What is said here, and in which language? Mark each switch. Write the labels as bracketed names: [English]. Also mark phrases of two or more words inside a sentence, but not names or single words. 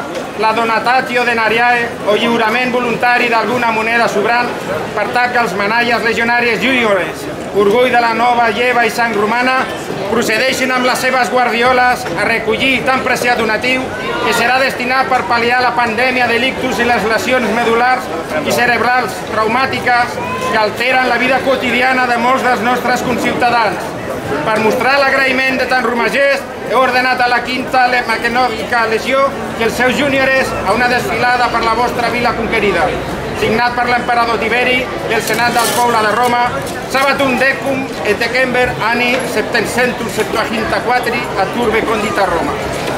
[Catalan] la [Latin] donatatio denariae [Catalan] o lliurament voluntari d'alguna moneda sobrant per tal que els manalles legionàries júniores, orgull de la nova lleva i sang romana, procedeixin amb les seves guardioles a recollir tan preciat donatiu que serà destinat per pal·liar la pandèmia de l'ictus i les lesions medulars i cerebrals traumàtiques que alteren la vida quotidiana de molts dels nostres conciutadans. Per mostrar l'agraïment de tan rumà gest, he ordenat a la quinta maquenòvica legió i els seus júniores a una desfilada per la vostra vila conquerida. Signat per l'emperador Tiberi i el senat del poble de Roma, [Latin] sabatum decum et december anni 774 a Turbe condita Roma.